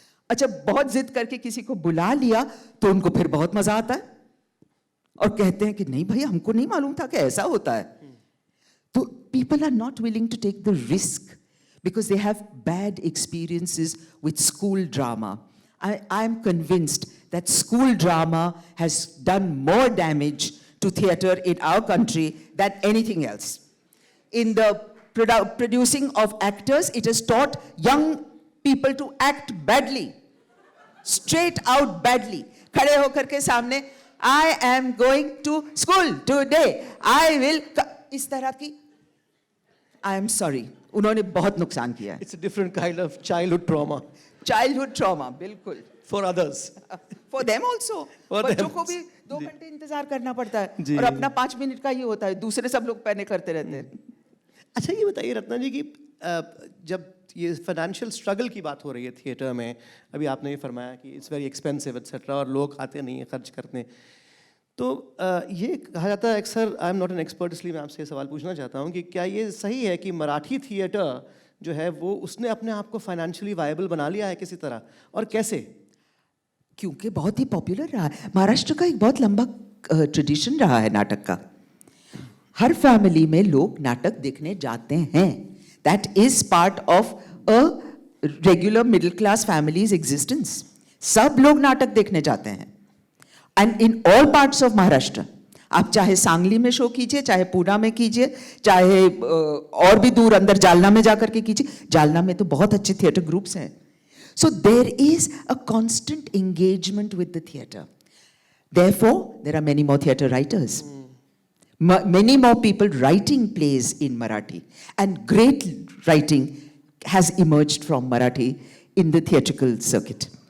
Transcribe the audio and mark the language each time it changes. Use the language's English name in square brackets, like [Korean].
[Hindi] अच्छा, बहुत जिद करके किसी को बुला लिया तो उनको फिर बहुत मजा आता है, और कहते हैं कि नहीं भाई, हमको नहीं मालूम था कि ऐसा होता है. [English] तो people are not willing to take the risk because they have bad experiences with school drama. I am convinced that school drama has done more damage to theatre in our country than anything else. In the producing of actors, it has taught young people to act badly, straight out badly. [Hindi] खड़े होकर के सामने, [English] I am going to school today, I will, [Hindi] इस तरह की, [English] I am sorry, [Hindi] उन्होंने बहुत नुकसान किया है. [English] It's a different kind of childhood trauma. Childhood trauma, बिल्कुल. For others. For them also. For [Hindi] बच्चों [English] them. [Hindi] को भी 2 घंटे इंतजार करना पड़ता है, जी. और अपना 5 मिनट का ही होता है, दूसरे सब लोग पहले करते रहते हैं. अच्छा, ये बताइए रत्ना जी कि जब ये फाइनेंशियल स्ट्रगल की बात हो रही है थिएटर में, अभी आपने ये फरमाया कि [English] it's very expensive etcetera, [Hindi] और लोग आते नहीं हैं, खर्च करते हैं, तो ये कहा जाता है अक्सर, [English] I am not an expert, [Hindi] इसलिए मैं आपसे ये सवाल पूछना चाहता हूँ कि क्या ये सही है कि मराठी थिएटर जो है वो उसने अपने आप को फाइनेंशियली वायबल बना लिया है किसी तरह, और कैसे? क्योंकि बहुत ही पॉपुलर रहा है. महाराष्ट्र का एक बहुत लंबा ट्रेडिशन रहा है नाटक का. हर फैमिली में लोग नाटक देखने जाते हैं. [English] That is part of a regular middle class families existence. [Hindi] सब लोग नाटक देखने जाते हैं. [English] And in all parts of Maharashtra, [Hindi] आप चाहे सांगली में शो कीजिए, चाहे पूना में कीजिए, चाहे और भी दूर अंदर जालना में जाकर के कीजिए. जालना में तो बहुत अच्छे थिएटर ग्रुप्स हैं. [English] So there is a constant engagement with the theatre. Therefore, there are many more theatre writers. Many more people writing plays in Marathi. And great writing has emerged from Marathi in the theatrical circuit.